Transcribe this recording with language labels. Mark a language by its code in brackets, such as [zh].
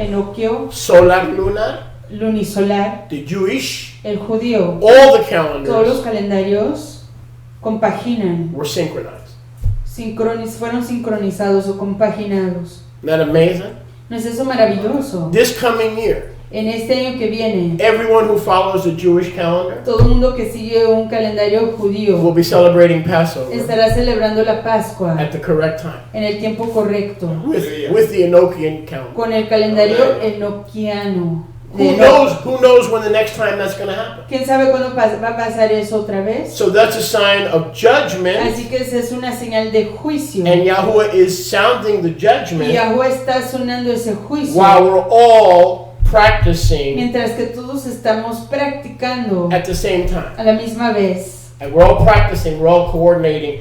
[es] enoquio, solar lunar, lunisolar, [en] the Jewish, [es] el judío, [en] all the [es] todos los [en] calendars [es] calendarios compaginan, [en] were synchronized. [es] fueron sincronizados o compaginados. [en] Isn't that amazing? [es] ¿No es eso maravilloso? [en] This coming year, [es] En este año que viene, [en] everyone who follows the Jewish calendar [es] todo el mundo que sigue un calendario judío [en] will be celebrating Passover [es] estará celebrando la Pascua [en] at the correct time [es] en el tiempo correcto, [en] with the Enochian calendar. [es] con el calendario enoquiano. de Enoch. [en] Who knows when the next time that's going to happen? [es] ¿Quién sabe cuándo va a pasar eso otra vez? [en] So that's a sign of judgment, [es] Así que esa es una señal de juicio. [en] and Yahuwah is sounding the [es] Y [en] judgment [es] Yahuwah está sonando ese juicio [en] while we're all practicing [es] mientras que todos estamos practicando [en] at the same time. [es] a la misma vez. [en] And we're all practicing, we're all coordinating